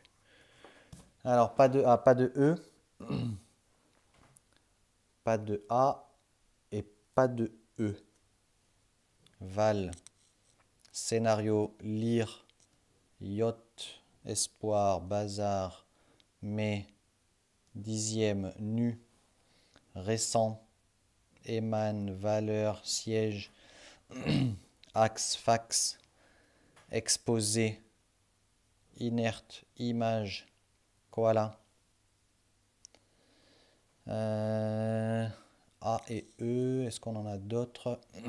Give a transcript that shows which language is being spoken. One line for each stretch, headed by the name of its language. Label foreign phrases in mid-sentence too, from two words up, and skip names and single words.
French: Alors, pas de A, pas de E. Pas de A et pas de E. Val, scénario, lire, yacht, espoir, bazar, mai, 10e, nu, récent, éman, valeur, siège, axe, fax, exposé, inerte, image, koala. A et E, est-ce qu'on en a d'autres?